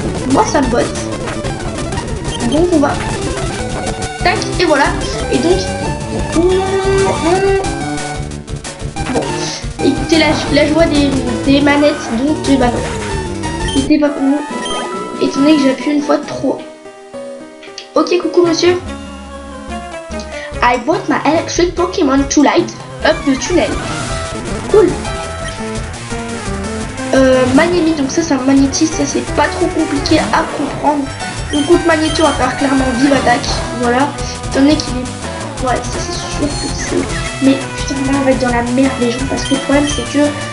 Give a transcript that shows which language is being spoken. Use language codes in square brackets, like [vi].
[fr] Moi ça me botte. Donc on va... Tac, et voilà. Et donc... Bon, écoutez la joie des manettes, donc bah non. C'était pas pour nous. Étant donné que j'ai appuyé une fois de trop. Ok, coucou monsieur. [en] I bought my electric Pokemon to light up the tunnel. [fr] Cool. Magnémi, donc ça c'est un magnétiste, ça c'est pas trop compliqué à comprendre. Donc contre Magnéto, on va faire clairement vive attaque. Voilà. Étant donné qu'il est... Ouais, ça c'est sûr que c'est... Mais putain, là on va être dans la merde les gens, parce que le problème c'est que...